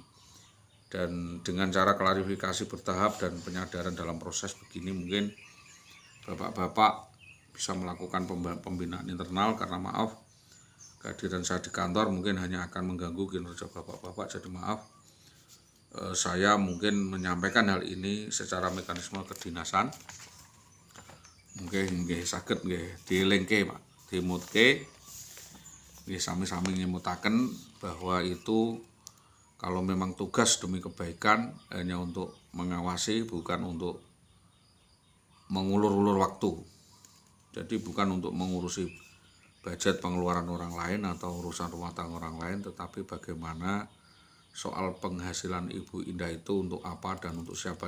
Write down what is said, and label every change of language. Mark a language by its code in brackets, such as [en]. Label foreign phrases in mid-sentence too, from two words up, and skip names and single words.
[id] Dan dengan cara klarifikasi bertahap dan penyadaran dalam proses begini, mungkin bapak-bapak bisa melakukan pembinaan internal, karena maaf kehadiran saya di kantor mungkin hanya akan mengganggu kinerja bapak-bapak. Jadi maaf, saya mungkin menyampaikan hal ini secara mekanisme kedinasan. Mungkin [jv] nggih saged nggih dielingke Pak, dimutke nggih sami-sami nyemutaken [id] bahwa itu kalau memang tugas demi kebaikan hanya untuk mengawasi, bukan untuk mengulur-ulur waktu. Jadi bukan untuk mengurusi budget pengeluaran orang lain atau urusan rumah tangga orang lain, tetapi bagaimana soal penghasilan Ibu Indah itu untuk apa dan untuk siapa.